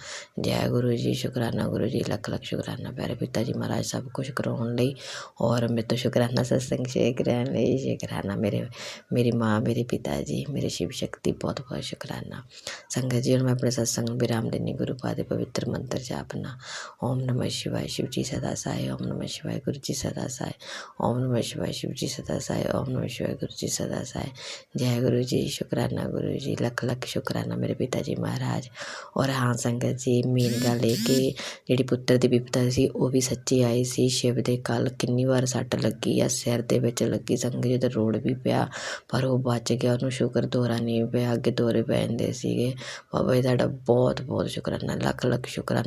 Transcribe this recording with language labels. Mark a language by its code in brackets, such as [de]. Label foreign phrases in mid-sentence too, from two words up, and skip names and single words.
[pa] ਜੈ ਗੁਰੂ ਜੀ, ਸ਼ੁਕਰਾਨਾ ਗੁਰੂ ਜੀ, ਲੱਖ ਲੱਖ ਸ਼ੁਕਰਾਨਾ ਪਿਆਰੇ ਪਿਤਾ ਜੀ ਮਹਾਰਾਜ ਸਭ ਕੁਛ ਕਰਾਉਣ ਲਈ ਔਰ ਮੇਰੇ ਤੋਂ ਸ਼ੁਕਰਾਨਾ ਸਤਸੰਗ ਸ਼ੇਅਰ ਕਰਨ ਲਈ। ਸ਼ੁਕਰਾਨਾ ਮੇਰੀ ਮਾਂ, ਮੇਰੇ ਪਿਤਾ ਜੀ, ਮੇਰੇ ਸ਼ਿਵ ਸ਼ਕਤੀ, ਬਹੁਤ ਬਹੁਤ ਸ਼ੁਕਰਾਨਾ। ਸੰਗਤ ਜੀ ਹੁਣ ਮੈਂ ਆਪਣੇ ਸਤਸੰਗ ਨੂੰ ਵਿਰਾਮ ਦਿੰਦੀ। ਗੁਰੂ ਪਾਦ ਦੇ ਪਵਿੱਤਰ ਮੰਤਰ ਜਾਪਨਾ। [sa] ਓਮ ਨਮः शिवाय [hi] शिव जी सदा साय, [sa] ओम नमः शिवाय [hi] गुरु जी सदा साय, [sa] ओम नमः शिवाय [hi] शिव जी सदा साय, [sa] ओम नमः शिवाय [hi] गुरु जी सदा साय। जय गुरु जी, शुकराना गुरु जी, लख लख शुकराना मेरे पिता जी महाराज। और हाँ संगत जी, [pa] मेन गल ਇਹ ਕਿ ਜਿਹੜੀ ਪੁੱਤਰ ਦੀ ਵਿਪਤਾ ਸੀ ਉਹ ਵੀ ਸੱਚੀ ਆਈ ਸੀ। शिव ਦੇ ਕੱਲ ਕਿੰਨੀ ਵਾਰ ਸੱਟ ਲੱਗੀ ਆ, ਸਿਰ ਦੇ ਵਿੱਚ ਲੱਗੀ, ਸੰਗਤ ਜੀ ਤੇ ਰੋੜ ਵੀ ਪਿਆ ਪਰ ਉਹ ਬਚ ਗਿਆ। ਉਹਨੂੰ ਸ਼ੁਕਰ ਦੌਰਾ ਨਹੀਂ ਪਿਆ, ਅੱਗੇ ਦੌਰੇ ਪੈ ਜਾਂਦੇ ਸੀਗੇ। ਬਾਬਾ ਜੀ ਤੁਹਾਡਾ ਬਹੁਤ ਬਹੁਤ ਸ਼ੁਕਰਾਨਾ, ਲੱਖ ਲੱਖ ਸ਼ੁਕਰਾਨਾ।